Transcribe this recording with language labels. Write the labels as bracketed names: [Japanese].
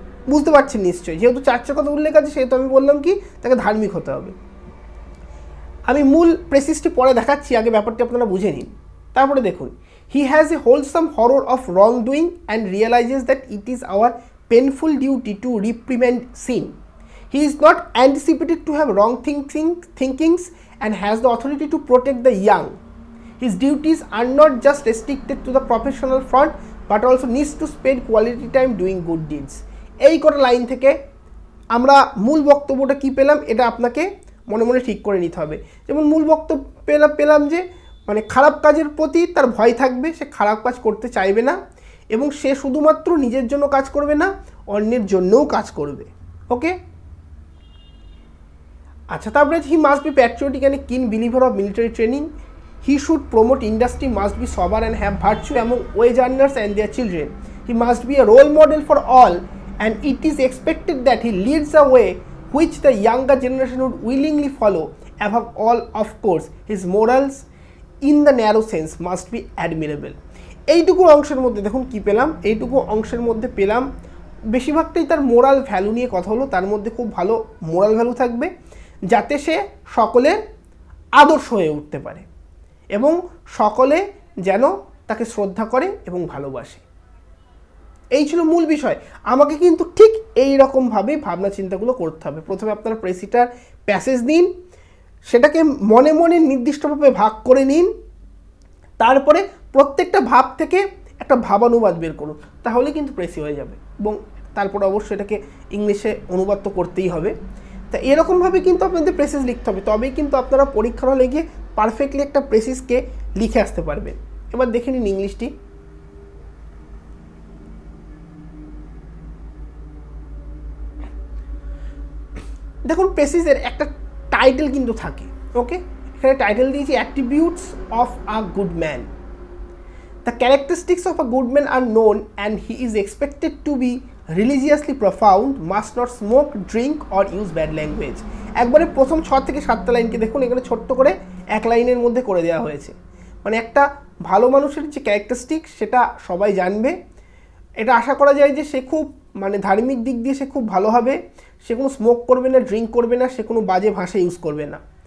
[Bangla] বুঝতে পারছেন নিশ্চয়ই, যেহেতু চার্চের কথা উল্লেখ আছে সেহেতু আমি বললাম কি তাকে ধার্মিক হতে হবে। আমি মূল প্রেসিজটি পরে দেখাচ্ছি, আগে ব্যাপারটি আপনারা বুঝে নিন। তারপরে দেখুন, [English] He has a wholesome horror of wrongdoing and realises that it is our painful duty to reprimand sin. He is not anticipated to have wrong thinkings and has the authority to protect the young. His duties are not just restricted to the professional front but also needs to spend quality time doing good deeds. [Bangla] এই কটা line থেকে আমরা মূল বক্তব্যটা কি পেলাম এটা আপনাকে মনে মনে ঠিক করে নিতে হবে। যেমন মূল বক্তব্য পেলাম যে মানে খারাপ কাজের প্রতি তার ভয় থাকবে, সে খারাপ কাজ করতে চাইবে না এবং সে শুধুমাত্র নিজের জন্য কাজ করবে না, অন্যের জন্যও কাজ করবে। ওকে, আচ্ছা, তারপরে [English] He must be patriotic and a keen believer of military training. He should promote industry, must be sober and have virtue among wage earners and their children. He must be a role model for all, and it is expected that he leads a way which the younger generation would willingly follow. Above all, of course, his morals in the narrow sense must be admirable. [Bangla] এইটুকু অংশের মধ্যে দেখুন কি পেলাম, এইটুকু অংশের মধ্যে পেলাম বেশিরভাগটাই তার মোরাল ভ্যালু নিয়ে কথা হলো। তার মধ্যে খুব ভালো মোরাল ভ্যালু থাকবে যাতে সে সকলের আদর্শ হয়ে উঠতে পারে এবং সকলে যেন তাকে শ্রদ্ধা করে এবং ভালোবাসে। এই ছিল মূল বিষয়। আমাকে কিন্তু ঠিক এই রকমভাবেই ভাবনা চিন্তাগুলো করতে হবে। প্রথমে আপনারা প্রেসিটার প্যাসেজ দিন, সেটাকে মনে মনে নির্দিষ্টভাবে ভাগ করে নিন, তারপরে প্রত্যেকটা ভাব থেকে একটা ভাবানুবাদ বের করুন, তাহলে কিন্তু প্রেসি হয়ে যাবে। এবং তারপরে অবশ্যই এটাকে ইংলিশে অনুবাদ তো করতেই হবে। তা এরকমভাবে কিন্তু আপনাদের প্রেসিস লিখতে হবে, তবেই কিন্তু আপনারা পরীক্ষার হলে গিয়ে পারফেক্টলি একটা প্রেসিসকে লিখে আসতে পারবেন। এবার দেখে নিন ইংলিশটি। দেখুন প্রেসিসের একটা টাইটেল কিন্তু থাকে, ওকে, এখানে টাইটেল দিয়েছি [English] Attributes of a good man. The characteristics of a good man are known and he is expected to be religiously profound, must not smoke, drink or use bad language. [Bangla] একবারে প্রথম 6 থেকে 7টা লাইনকে দেখুন, এখানে ছোট্ট করে এক লাইনের মধ্যে করে দেওয়া হয়েছে। মানে একটা ভালো মানুষের যে ক্যারেক্টারিস্টিক সেটা সবাই জানবে। এটা আশা করা যায় যে সে খুব মানে ধার্মিক দিক দিয়ে সে খুব ভালো হবে, সে কোনো স্মোক করবে না, ড্রিঙ্ক করবে না, সে কোনো বাজে ভাষা ইউজ করবে না।